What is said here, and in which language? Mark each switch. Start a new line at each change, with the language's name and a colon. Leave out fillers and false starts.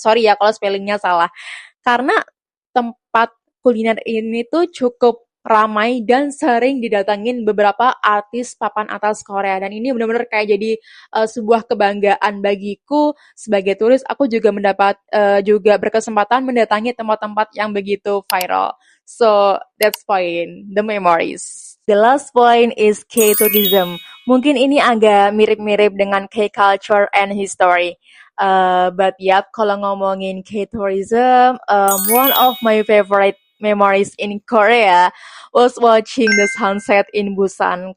Indonesian: Sorry ya kalau spellingnya salah. Karena tempat kuliner ini tuh cukup ramai dan sering didatangin beberapa artis papan atas Korea, dan ini benar-benar kayak jadi sebuah kebanggaan bagiku sebagai turis. Aku juga juga berkesempatan mendatangi tempat-tempat yang begitu viral.
English: So that's point, the memories. The last point is K-tourism.
Indonesian: Mungkin ini agak mirip-mirip dengan K-culture and history.
English: But yep,
Indonesian: kalau ngomongin
English: K-tourism, one of my favorite memories in Korea was watching the sunset in Busan.